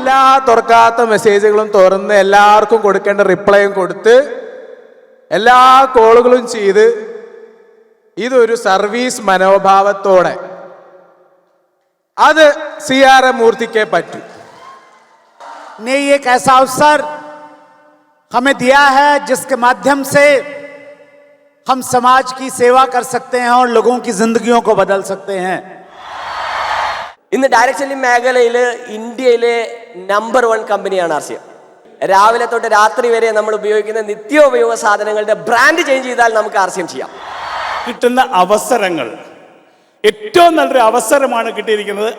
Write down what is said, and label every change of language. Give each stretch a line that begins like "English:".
Malayalam: എല്ലാ തുറക്കാത്ത മെസ്സേജുകളും തുറന്ന് എല്ലാവർക്കും കൊടുക്കേണ്ട റിപ്ലൈയും കൊടുത്ത് എല്ലാ കോളുകളും ചെയ്ത് ഇതൊരു സർവീസ് മനോഭാവത്തോടെ അത് CRM മൂർത്തിക്കേ പറ്റൂ.
Hindi: ने एक ऐसा अवसर हमें दिया है जिसके माध्यम से हम समाज की सेवा कर सकते हैं और लोगों की जिंदगियों को बदल सकते हैं.
Malayalam: ഇന്ന് ഡയറക്ട് സെല്ലിംഗ് മേഖലയിൽ ഇന്ത്യയിലെ നമ്പർ 1 കമ്പനിയാണ് ആർസിഎം. രാവിലെ തൊട്ട് രാത്രി വരെ നമ്മൾ ഉപയോഗിക്കുന്ന നിത്യോപയോഗ സാധനങ്ങളുടെ ബ്രാൻഡ് ചേഞ്ച് ചെയ്താൽ നമുക്ക് ആർസിഎം ചെയ്യാം. കിട്ടുന്ന അവസരങ്ങൾ ഏറ്റവും നല്ലൊരു അവസരമാണ് കിട്ടിയിരിക്കുന്നത്.